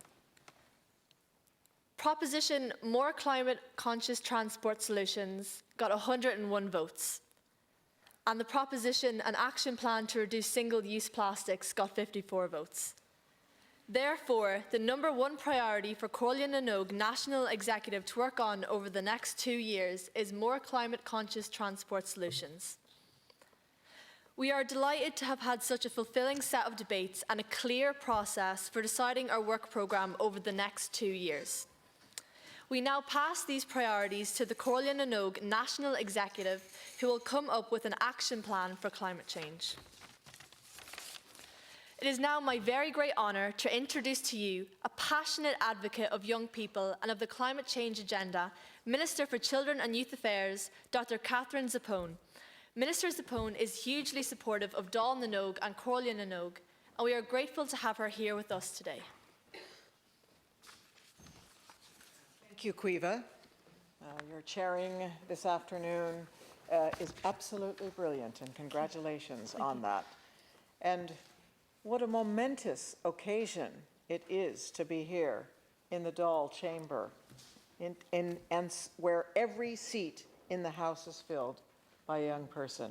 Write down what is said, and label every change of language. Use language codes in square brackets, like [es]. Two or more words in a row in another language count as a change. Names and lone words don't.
[en] Proposition More Climate Conscious Transport Solutions got 101 votes. And the proposition An Action Plan to Reduce Single-Use Plastics got 54 votes. Therefore, the #1 priority for Comhairle na noÓg National Executive to work on over the next 2 years is more climate-conscious transport solutions. We are delighted to have had such a fulfilling set of debates and a clear process for deciding our work programme over the next 2 years. We now pass these priorities to the Comhairle na noÓg National Executive, who will come up with an action plan for climate change. It is now my very great honour to introduce to you a passionate advocate of young people and of the climate change agenda, Minister for Children and Youth Affairs, Dr. Catherine Zappone. Minister Zappone is hugely supportive of Dáil na noÓg and Comhairle na noÓg, and we are grateful to have her here with us today. Thank you, Caoimhe. Your chairing this afternoon is absolutely brilliant, and congratulations on that. And what a momentous occasion it is to be here in the Dáil chamber, where every seat in the House is filled by a young person.